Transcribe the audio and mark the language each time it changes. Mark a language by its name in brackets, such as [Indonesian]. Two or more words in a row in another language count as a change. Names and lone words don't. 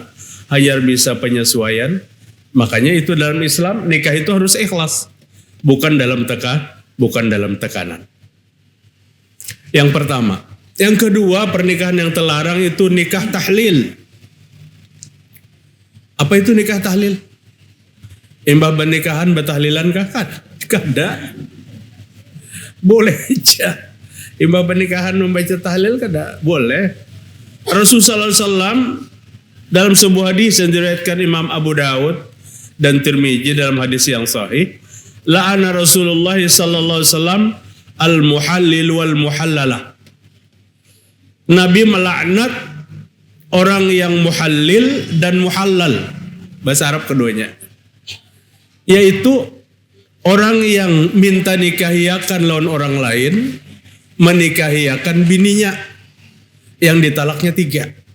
[Indonesian] Hayar bisa penyesuaian. Makanya itu dalam Islam nikah itu harus ikhlas, bukan dalam tekanan. Yang pertama. Yang kedua, pernikahan yang terlarang itu nikah tahlil. Apa itu nikah tahlil? [Banjar] Imbah pernikahan bertahlilan kah? Kada. Boleh aja. Imbah pernikahan membaca tahlil kada? [Indonesian] Boleh. Rasulullah SAW dalam sebuah hadis yang diriwayatkan Imam Abu Dawud dan Tirmizi dalam hadis yang sahih, [Arabic] لعن رسول الله صلى الله عليه وسلم المحلل والمحللة. [Indonesian] Nabi melaknat orang yang muhallil dan muhallal. Bahasa Arab keduanya. Yaitu orang yang minta nikahiakan lawan orang lain, menikahiakan bininya yang ditalaknya 3.